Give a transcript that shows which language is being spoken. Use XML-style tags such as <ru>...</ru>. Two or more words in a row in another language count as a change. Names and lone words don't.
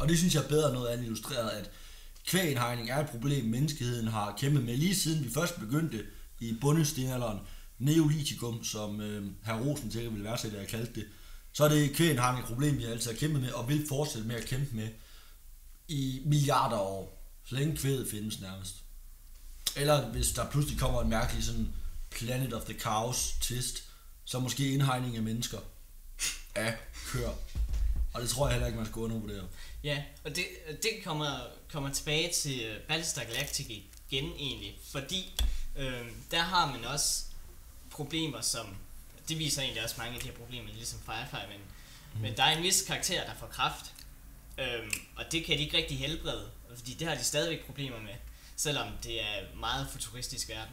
<da>Og det synes jeg er bedre noget andet illustreret, at kvægindhegning er et problem, menneskeheden har kæmpet med lige siden vi først begyndte i bundestenalderen, neolitikum, som hr. Rosen sikkert vil værdsætte, at jeg kaldte det. Så er det kvægindhegning et problem, vi altid har kæmpet med, og vil fortsætte med at kæmpe med i milliarder af år, så længe kvæget findes nærmest. Eller hvis der pludselig kommer en mærkelig sådan Planet of the Cows twist, så måske indhegning af mennesker af køer. Og det tror jeg heller ikke, man skal undervurdere. Ja, og det kommer tilbage til Battlestar Galactica igen egentlig, fordi der har man også problemer, som det viser egentlig også mange af de her problemer, ligesom Firefly, men der er en vis karakter, der får kræft, og det kan de ikke rigtig helbrede, fordi det har de stadigvæk problemer med, selvom det er en meget futuristisk verden.</da>